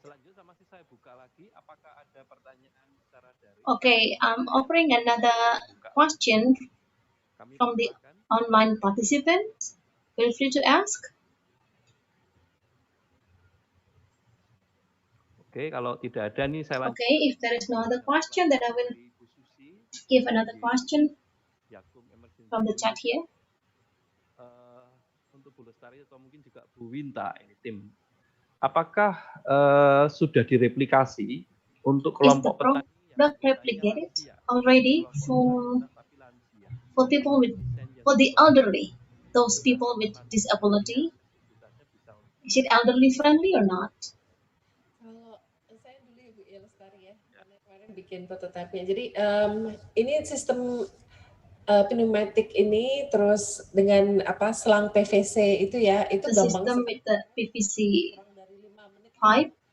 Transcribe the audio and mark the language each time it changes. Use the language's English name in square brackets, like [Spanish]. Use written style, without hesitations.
[Indonesian] Selanjutnya masih saya buka lagi, apakah ada pertanyaan secara daring? [English] Okay, I'm offering another question from the online participants. Feel free to ask. [Indonesian] Oke, kalau tidak ada nih saya lanjut. [English] Okay, if there is no other question, then I will give another question from the chat here. [Indonesian] Untuk Bu Lestari atau mungkin juga Bu Winta ini tim. Apakah sudah direplikasi untuk kelompok petani [English] product replicated already for people with the elderly, those people with disability? Is it elderly friendly or not? [Indonesian] Kalau saya dulu Ibu ya Lestari ya, karena kemarin bikin prototipe-nya. Jadi ini sistem pneumatic ini terus dengan selang PVC itu ya, itu [English] The system with the PVC pipe